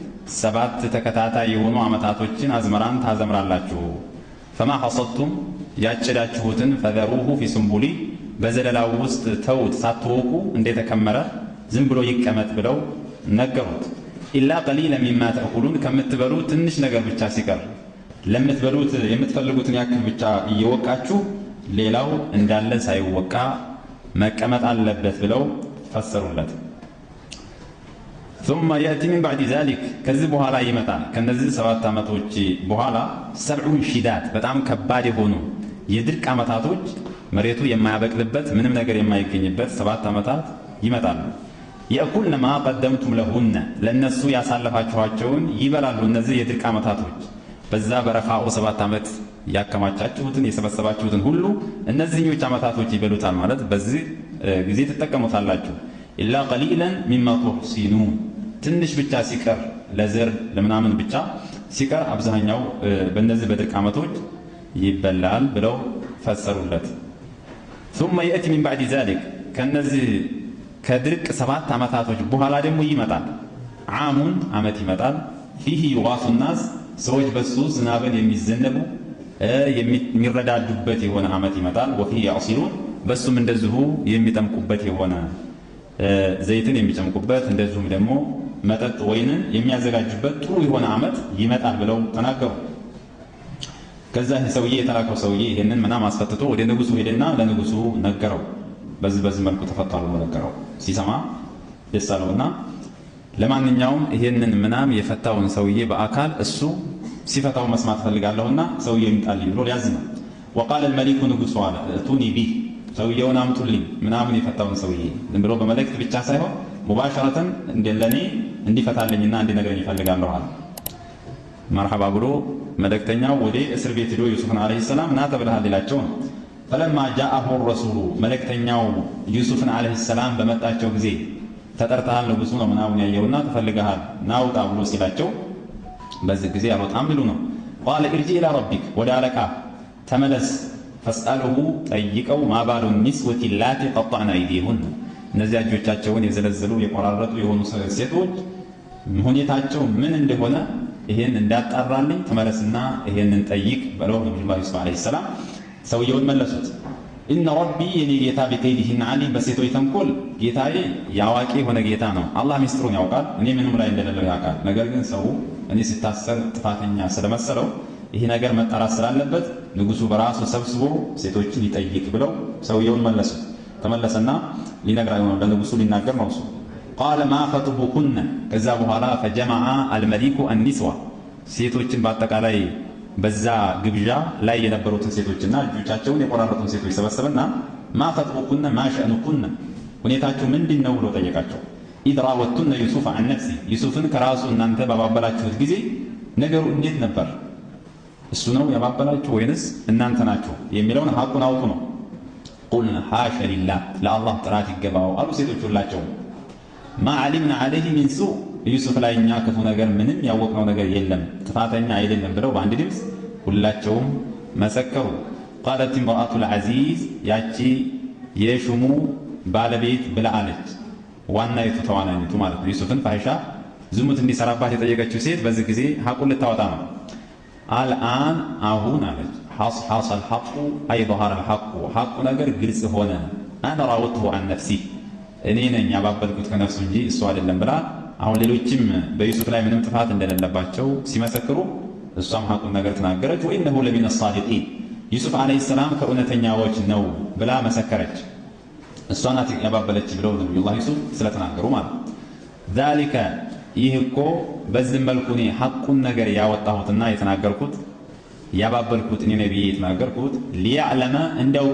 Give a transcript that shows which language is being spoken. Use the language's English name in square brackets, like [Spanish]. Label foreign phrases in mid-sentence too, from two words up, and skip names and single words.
[Amharic] 7 ተከታታይ የሆኑ ዓመታቶችን አዝመራን ታዘምራላችሁ። [Arabic] فما حصدتم [Amharic] ያጨዳችሁትን [Arabic] فذروه في سنبله [Amharic] በዘለላው ውስጥ ተውት ሳትወቁ እንደተከመረ ዝም ብሎ ይቀመጥ ብለው ነገሩት። [Arabic] إلا قليلا مما تأكلون [Amharic] ከምትበሉት ትንሽ ነገር ብቻ ሲቀር ለምትበሉት የምትፈልጉትን ያክል ብቻ እየወቃችሁ ሌላው እንዳለ ሳይወቃ መቀመጥ አለበት ብለው ፈሰሩለት። [Arabic] ثم يأتي من بعد ذلك [Amharic] ከዚህ በኋላ ይመጣል ከነዚህ 7 ዓመቶች በኋላ 70 ሺዳት በጣም ከባድ የሆኑ የድርቅ ዓመታቶች መሬቱ የማያበቅልበት ምንም ነገር የማይገኝበት 7 ዓመታት ይመጣሉ። [Arabic] يأكلن ما قدمتم لهن [Amharic] ለነሱ ያሳለፋችኋቸውን ይበላሉ። እነዚህ የድርቅ ዓመታቶች በዛ በረኻኡ 7 ዓመት ያከማቻችሁትን የሰበሰባችሁትን ሁሉ እነዚህኞች ዓመታቶች ይበሉታል ማለት በዚህ ጊዜ ትጠቀሙታላችሁ። ኢላ [Arabic] قليلا مما تحصنون [Amharic] ትንሽ ብቻ ሲቀር ለዘር ለምናምን ብቻ ሲቀር አብዛኛው በእነዚህ በድርቅ ዓመቶች ይበላል ብለው ፈሰሩለት። [Arabic] ثم يأتي من بعد ذلك [Amharic] ከነዚህ ከድርቅ 7 ዓመታቶች በኋላ ደግሞ ይመጣል ዓሙን ዓመት ይመጣል [Arabic] فيه يغاث الناس [Amharic] ሰዎች በሱ ዝናብን የሚዘነቡ የሚረዳዱበት የሆነ ዓመት ይመጣል [Arabic] وفيه يعصرون [Amharic] በሱም እንደዚሁ የሚጠምቁበት የሆነ ዘይትን የሚጨምቁበት እንደዚሁም ደግሞ መጠጥ ወይንን የሚያዘጋጁበት ጥሩ የሆነ ዓመት ይመጣል ብለው ተናገሩ። ከዛ ሰውዬ የተላከው ሰውዬ ይሄንን ምናም አስፈትቶ ወደ ንጉሱ ሄደና ለንጉሱ ነገረው። በዚህ መልኩ ተፈቷል ብሎ ነገረው። ሲሰማ ደስ አለውና ለማንኛውም ይሄንን ምናም የፈታውን ሰውዬ በአካል እሱ ሲፈታው መስማት ፈልጋለሁና ሰውዬው ይምጣልኝ ብሎ ሊያዝ ነው። [Arabic] وقال الملك [Amharic] ንጉሱ አለ [Arabic] ائتوني به [Amharic] ሰውዬውን አምጡልኝ ምናምን የፈታውን ሰውዬ ዝም ብሎ በመልእክት ብቻ ሳይሆን ሙባሸረተን እንደለኔ እንዲፈታልኝና እንዲነግረኝ ይፈልጋለሁ አለ። መርሐባ ብሎ መልእክተኛው ወደ እስር ቤት ሄዶ ዩሱፍን አለይሂ ሰላም ና ተብለሃል ይላቸው ነው። [Arabic] فلما جاءه الرسول [Amharic] መልእክተኛው ዩሱፍን አለይሂ ሰላም በመጣቸው ጊዜ ተጠርተሃል ንጉሱ ነው ምናምን ያየውና ተፈልገሃል ናውጣ ብሎ ሲላቸው በዚህ ጊዜ አልወጣም ብሉ ነው። [Arabic] قال ارجع الى ربك [Amharic] ወደ አለቃ ተመለስ فاسأله ጠይቀው [Arabic] ما بال النسوة اللاتي قطعن أيديهن [Amharic] እነዚያ እጆቻቸውን የዘለዘሉ የቆራረጡ የሆኑ ሴቶች ሁኔታቸው ምን እንደሆነ ይሄን እንዳጣራልኝ ተመለስና ይሄንን ጠይቅ ብለው ነብዩ ዩሱፍ አለይሂ ሰላም ሰውየውን መለሱት። [Arabic] إن ربي [Amharic] የኔ ጌታ [Arabic] بكيدهن عليم [Amharic] በሴቶች ተንኮል ጌታዬ ያዋቂ የሆነ ጌታ ነው። አላህ ሚስጥሩን ያውቃል፣ እኔ ምንም ላይ እንደሌለው ያውቃል። ነገር ግን ሰው እኔ ሲታሰር ጥፋተኛ ስለመሰለው ይሄ ነገር መጣራት ስላለበት ንጉሱ በራሱ ሰብስቦ ሴቶችን ይጠይቅ ብለው ሰውየውን መለሱት። ተመለሰና ሊነግራው ነው ለንጉሱ ሊናገር ነው እሱ [Arabic] قال ما خطبكن [Amharic] ከዛ በኋላ [Arabic] فجمع الملك النسوة [Amharic] ሴቶችን በአጠቃላይ በዛ ግብዣ ላይ የነበሩትን ሴቶችና እጆቻቸውን የቆራረጡን ሴቶች ሰበሰበና [Arabic] ما خطبكن ما شأنكن [Amharic] ሁኔታችሁ ምንድነው ብሎ ጠየቃቸው። [Arabic] إذ راوتن يوسف عن نفسه [Amharic] ዩሱፍን ከራሱ እናንተ ባባበላችሁት ጊዜ ነገሩ እንዴት ነበር? እሱ ነው ያባበላችሁ ወይንስ እናንተ ናችሁ የሚለውን ሐቁን አውጡ ነው። [Arabic] قلنا حاشا لله [Amharic] ለአላህ ጥራት ይገባው አሉ ሴቶች ሁላቸው። [Arabic] ما علمنا عليه من سوء [Amharic] ዩሱፍ ላይ እኛ ክፉ ነገር ምንም ያወቅነው ነገር የለም ጥፋተኛ አይደለም ብለው በአንድ ድምፅ ሁላቸውም መሰከሩ። [Arabic] قالت امرأة العزيز [Amharic] ያቺ የሹሙ ባለቤት ብላ አለች። ዋና የተተዋናኒቱ ማለት ነው። ዩሱፍን ፋሂሻ ዝሙት እንዲሰራባት የጠየቀችው ሴት በዚህ ጊዜ ሐቁን ልታወጣ ነው። አልአን አሁን አለች [Arabic] حصل الحق أي ظهر الحق حق [Amharic] ነገር ግልጽ ሆነ። [Arabic] أنا راودته عن نفسي [Amharic] እኔ ነኝ ያባበልኩት ከነፍሱ እንጂ እሱ አይደለም ብላ አሁን ሌሎችም በዩሱፍ ላይ ምንም ጥፋት እንደሌለባቸው ሲመሰክሩ እሷም ሐቁን ነገር ተናገረች። [Arabic] وإنه لمن الصادقين [Amharic] ዩሱፍ አለይሂ ሰላም ከእውነተኛዎች ነው ብላ መሰከረች። እሷ ናት ያባበለች ብለው ነብዩላህ ዩሱፍ ስለተናገሩ ማለት ذلك ይህ እኮ በዚህ መልኩ እኔ ሐቁን ነገር ያወጣሁትና የተናገርኩት ያባበልኩት እኔ ነብይ የተናገርኩት ሊያዕለመ እንዲያውቅ